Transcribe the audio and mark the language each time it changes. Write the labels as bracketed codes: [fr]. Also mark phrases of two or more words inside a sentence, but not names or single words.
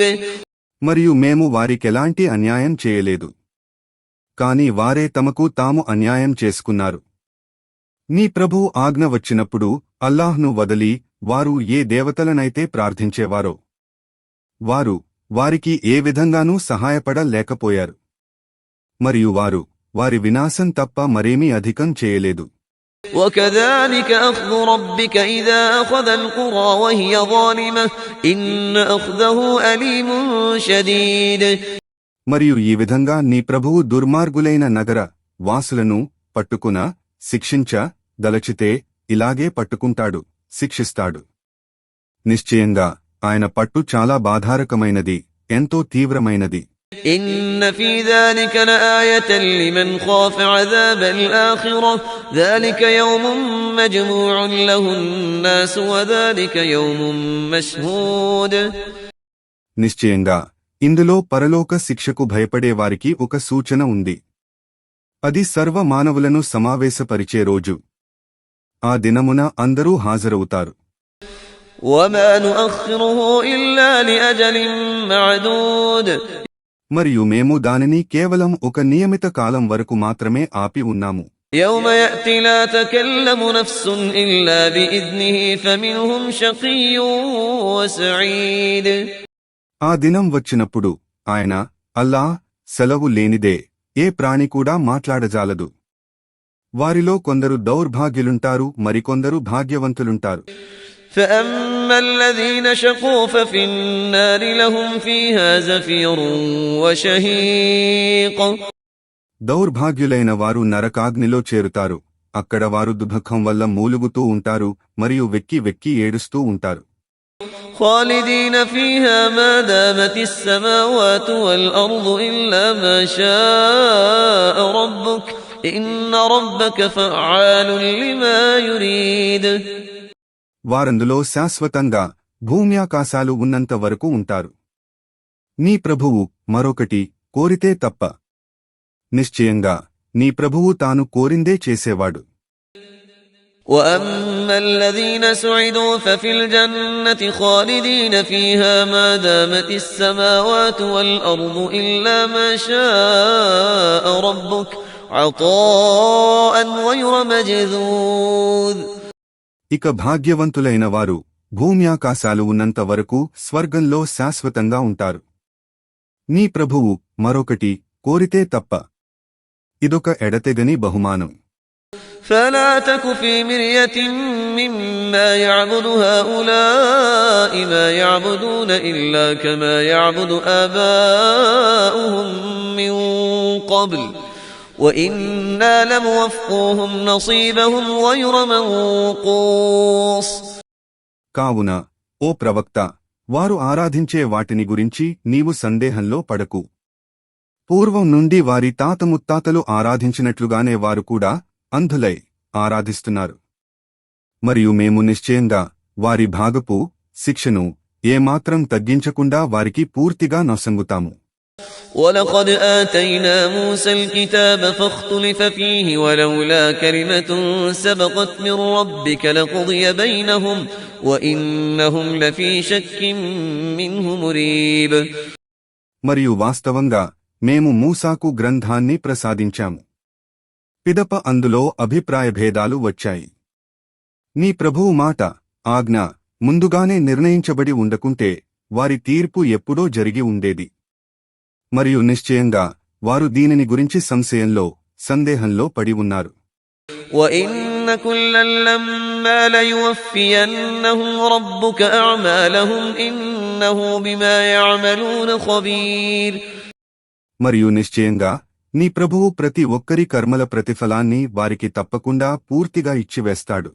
[te] మరియు మేము వారికెలాంటి అన్యాయం చేయలేదు, కాని వారే తమకు తాము అన్యాయం చేసుకున్నారు. నీ ప్రభు ఆజ్ఞ వచ్చినప్పుడు అల్లాహ్ను వదలి వారు ఏ దేవతలనైతే ప్రార్థించేవారో వారు వారికి ఏ విధంగానూ సహాయపడలేకపోయారు. మరియు వారు వారి వినాశం తప్ప మరేమీ అధికం చేయలేదు. [ar] وكذلك أخذ ربك إذا أخذ القرى وهي ظالمة إن أخذه أليم شديد. [te] మరియు ఈ విధంగా నీ ప్రభువు దుర్మార్గులైన నగర వాసులను పట్టుకున శిక్షించ దలచితే ఇలాగే పట్టుకుంటాడు, శిక్షిస్తాడు. నిశ్చయంగా ఆయన పట్టు చాలా బాధారకమైనది, ఎంతో తీవ్రమైనది. [ar] إن في ذلك لآية لمن خاف عذاب الآخرة ذلك يوم مجموع له الناس وذلك يوم مشهود. [te] నిశ్చయంగా ఇందులో పరలోక శిక్షకు భయపడే వారికి ఒక సూచన ఉంది. అది సర్వ మానవులను సమావేశపరిచే రోజు. ఆ దినమున అందరూ హాజరవుతారు. [ar] وما نؤخره إلا لأجل معدود. [te] మరియు మేము దానిని కేవలం ఒక నియమిత కాలం వరకు మాత్రమే ఆపి ఉన్నాము. [ar] يوم يأتي لا تكلم نفس إلا بإذنه فمنهم شقي وسعيد. [te] ఆ దినం వచ్చినప్పుడు ఆయన అల్లా సెలవు లేనిదే ఏ ప్రాణి కూడా మాట్లాడజాలదు. వారిలో కొందరు దౌర్భాగ్యులుంటారు, మరికొందరు భాగ్యవంతులుంటారు. [ar] فأما الذين شقوا ففي النار لهم فيها زفير وشهيق. [te] దౌర్భాగ్యులైన వారు నరకాగ్నిలో చేరుతారు. అక్కడ వారు దుఃఖం వల్ల మూలుగుతూ ఉంటారు మరియు వెక్కి వెక్కి ఏడుస్తూ ఉంటారు. [ar] خالدين فيها ما دامت السماوات والأرض إلا ما شاء ربك إن ربك فعال لما يريد. [te] వారందులో శాశ్వతంగా భూమ్యాకాశాలు ఉన్నంత వరకు ఉంటారు. నీ ప్రభువు మరొకటి కోరితే తప్ప. నిశ్చయంగా నీ ప్రభువు తాను కోరిందే చేసేవాడు. [ar] وأما الذين سعدوا ففي الجنة خالدين فيها ما دامت السماوات والأرض إلا ما شاء ربك عطاء غير مجذوذ. [te] ఇక భాగ్యవంతులైన వారు భూమ్యాకాశాలు ఉన్నంత వరకు స్వర్గంలో శాశ్వతంగా ఉంటారు. నీ ప్రభువు మరొకటి కోరితే తప్ప. ఇదొక ఎడతెగని బహుమానం. [ar] فلا تك في مرية مما يعبد هؤلاء ما يعبدون إلا كما يعبد آباؤهم من قبل وإنا لموفوهم نصيبهم غير منقوص. [te] కావున ఓ ప్రవక్త, వారు ఆరాధించే వాటిని గురించి నీవు సందేహంలో పడకు. పూర్వం నుండి వారి తాత ముత్తాతలు ఆరాధించినట్లుగానే వారు కూడా అంధులై ఆరాధిస్తున్నారు. మరియు మేము నిశ్చయంగా వారి భాగపు శిక్షను ఏమాత్రం తగ్గించకుండా వారికి పూర్తిగా నొసంగుతాము. [ar] وَلَقَدْ آتَيْنَا مُوسَى الْكِتَابَ فَاخْتُلِفَ فِيهِ وَلَوْلَا كَلِمَةٌ سَبَقَتْ مِنْ رَبِّكَ لَقُضِيَ بَيْنَهُمْ وَإِنَّهُمْ لَفِي شَكٍّ مِّنْهُ مُرِيبٍ. [te] మరియు వాస్తవంగా మేము మూసాకు గ్రంథాన్ని ప్రసాదించాము. పిదప అందులో అభిప్రాయభేదాలు వచ్చాయి. నీ ప్రభువు మాట, ఆజ్ఞ ముందుగానే నిర్ణయించబడి ఉండకుంటే వారి తీర్పు ఎప్పుడో జరిగి ఉండేది. మరియు నిశ్చయంగా వారు దీనిని గురించి సందేహంలో పడి ఉన్నారు. [ar] وَإِنَّ كُلًّا لَّمَّا لَيُوَفِّيَنَّهُمْ رَبُّكَ أَعْمَالَهُمْ إِنَّهُ بِمَا يَعْمَلُونَ خَبِيرٌ. [te] మరియు నిశ్చయంగా నీ ప్రభువు ప్రతి ఒక్కరి కర్మల ప్రతిఫలాన్ని వారికి తప్పకుండా పూర్తిగా ఇచ్చివేస్తాడు.